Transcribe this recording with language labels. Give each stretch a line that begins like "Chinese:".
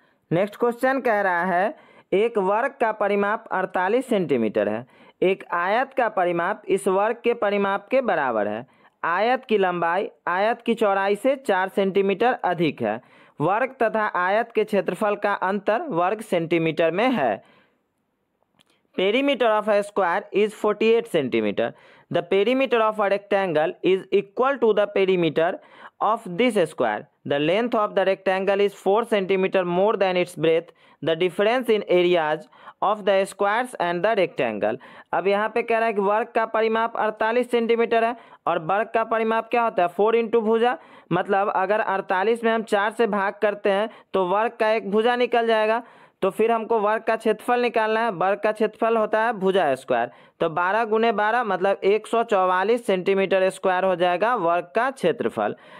Hindi: Next question कह रहा है एक वर्ग का परिमाप 48 सेंटीमीटर है, एक आयत का परिमाप इस वर्ग के परिमाप के बराबर है। आयत की लंबाई आयत की चौड़ाई से 4 सेंटीमीटर अधिक है। वर्ग तथा आयत के क्षेत्रफल का अंतर वर्ग सेंटीमीटर में है।
English: Perimeter of a square is 48 centimeter. The perimeter of a rectangle is equal to the perimeter of this square. The length of the rectangle is 4 centimeter more than its breadth. The difference in areas of the squares and the rectangle.
Hindi: अब यहाँ पे कह रहा है कि वर्ग का परिमाप 48 सेंटीमीटर है और वर्ग का परिमाप क्या होता है? 4 इंटू भुजा, मतलब अगर 48 में हम 4 से भाग करते हैं तो वर्ग का एक भुजा निकल जाएगा। तो फिर हमको वर्ग का क्षेत्रफल निकालना है। वर्ग का क्षेत्रफल होता है भुजा स्क्वायर, तो 12 गुने 12 मतलब 144 सेंटीमीटर स्क्वायर हो जाएगा वर्ग का क्षेत्रफल।